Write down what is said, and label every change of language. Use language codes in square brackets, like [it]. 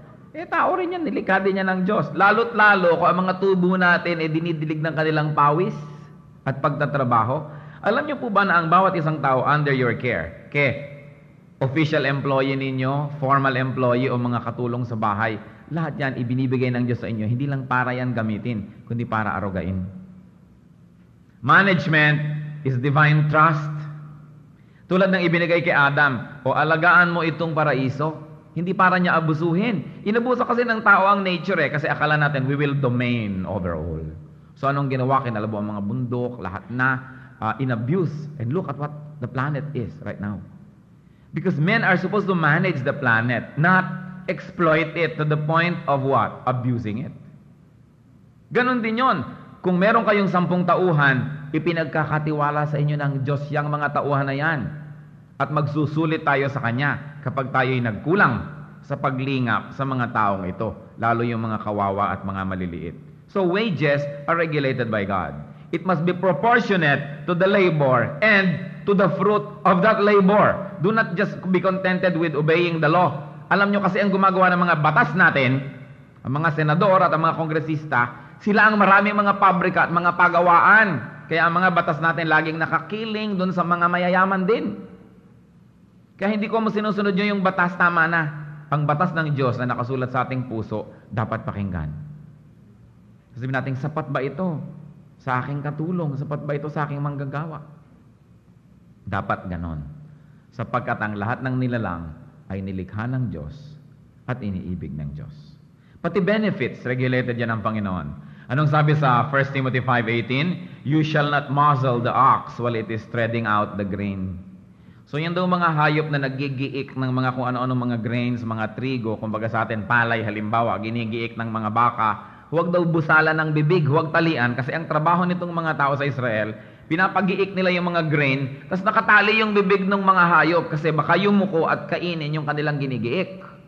[tl] Tao rin yan, nilikha din yan ng Diyos. Lalo't lalo, kung ang mga tubo natin dinidilig ng kanilang pawis at pagtatrabaho. Alam niyo po ba na ang bawat isang tao [en] under your care, [tl] official employee ninyo, formal employee o mga katulong sa bahay, lahat yan ibinibigay ng Diyos sa inyo. Hindi lang para yan gamitin, kundi para arugain. [en] Management is divine trust. [tl] Tulad ng ibinigay kay Adam, alagaan mo itong paraiso. Hindi para niya abusuhin. Inabuso kasi ng tao ang nature kasi akala natin [en] we will domain over all. [tl] So anong ginawa? Kinalabo ang mga bundok, lahat na in-abuse. [en] And look at what the planet is right now. Because men are supposed to manage the planet, not exploit it to the point of what? Abusing it. [tl] Ganon din yon. Kung meron kayong 10 tauhan, ipinagkakatiwala sa inyo ng Diyos yang mga tauhan na yan. At magsusulit tayo sa Kanya kapag tayo'y nagkulang sa paglingap sa mga taong ito, lalo yung mga kawawa at mga maliliit. [en] So wages are regulated by God. It must be proportionate to the labor and to the fruit of that labor. Do not just be contented with obeying the law. [tl] Alam nyo kasi ang gumagawa ng mga batas natin, ang mga senador at ang mga kongresista, sila ang maraming mga pabrika at mga pagawaan. Kaya ang mga batas natin laging nakakiling dun sa mga mayayaman din. Kaya hindi ko sinusunod nyo yung batas, tama na. Ang batas ng Diyos na nakasulat sa ating puso, dapat pakinggan. Sabihin natin, sapat ba ito sa aking katulong? Sapat ba ito sa aking manggagawa? Dapat ganon. Sapagkat ang lahat ng nilalang ay nilikha ng Diyos at iniibig ng Diyos. Pati benefits, regulated yan ng Panginoon. Anong sabi sa 1 Timothy 5:18? [en] You shall not muzzle the ox while it is treading out the grain. [tl] So yan daw mga hayop na nagigiik ng mga kung ano-ano mga grains, mga trigo, kumbaga sa atin palay halimbawa, ginigiik ng mga baka, huwag daw busalan ng bibig, huwag talian, kasi ang trabaho nitong mga tao sa Israel, pinapagiik nila yung mga grain, tapos nakatali yung bibig ng mga hayop kasi baka yumuko at kainin yung kanilang ginigiik.